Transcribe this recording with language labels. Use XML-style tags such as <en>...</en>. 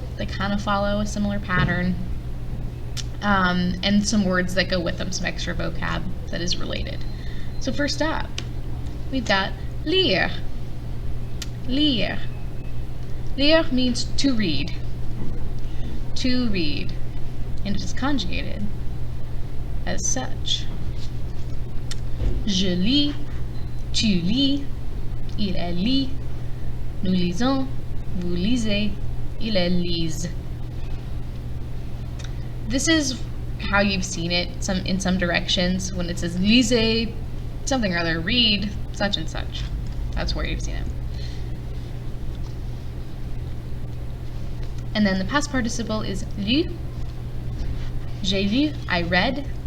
<en>They kind of follow a similar pattern. And some words that go with them, some extra vocab that is related. So first up, we've got lire. Lire. Lire means to read. To read. And it is conjugated as such.</en> <fr>Je lis, tu lis, il elle lit, nous lisons, vous lisez, il elle lise.</fr> <en>This is how you've seen it in some directions when it says lisez, something or other, read, such and such. That's where you've seen it. And then the past participle is lu.</en> <fr>J'ai lu,</fr> <en>I read.</en>